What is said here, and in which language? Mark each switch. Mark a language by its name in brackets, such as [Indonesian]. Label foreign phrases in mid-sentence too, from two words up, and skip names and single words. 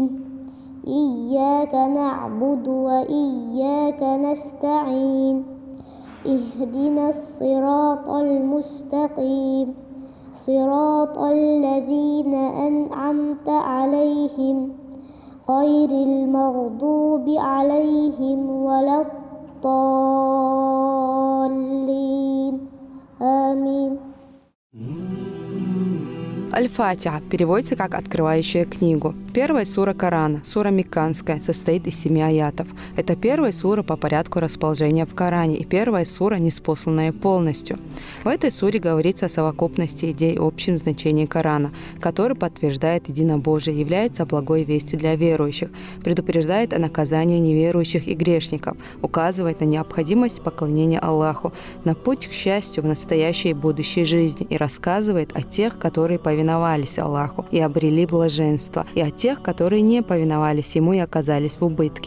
[Arabic] إياك نعبد وإياك نستعين اهدنا الصراط المستقيم صراط الذين أنعمت عليهم غير المغضوب عليهم ولا الضالين آمين. [Russian] Аль-Фатиха переводится как «открывающая книгу». Первая сура Корана, сура Мекканская, состоит из 7 аятов. Это первая сура по порядку расположения в Коране и первая сура, ниспосланная полностью. В этой суре говорится о совокупности идей в общем значении Корана, который подтверждает единобожие, является благой вестью для верующих, предупреждает о наказании неверующих и грешников, указывает на необходимость поклонения Аллаху, на путь к счастью в настоящей и будущей жизни и рассказывает о тех, которые повиновались Аллаху и обрели блаженство, и о тех, которые не повиновались Ему и оказались в убытке.